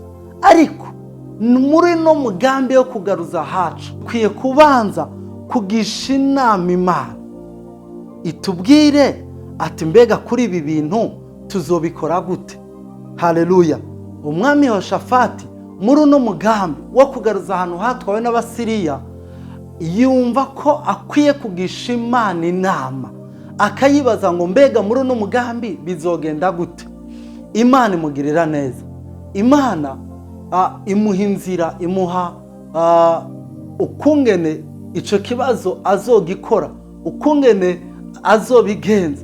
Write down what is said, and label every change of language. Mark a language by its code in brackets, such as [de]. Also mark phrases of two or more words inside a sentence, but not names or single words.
[rn] Ariko muri no mugambi yo kugaruza hacu, dukwiye kubanza kugisha inama Imana. Itubwire ati, mbega kuri ibi bintu tuzobikora gute? Haleluya. Umwami Yehoshafati muri no mugambi wo kugaruza ahantu hatwawe n'Abasiriya, yumva ko akwiye kugisha Imana inama, akayibaza ngo mbega muri no mugambi bizogenda gute? Imana imugirira neza. Imana imuha inzira, imuha ukungene ico kibazo azogikora, ukungene azobigenza.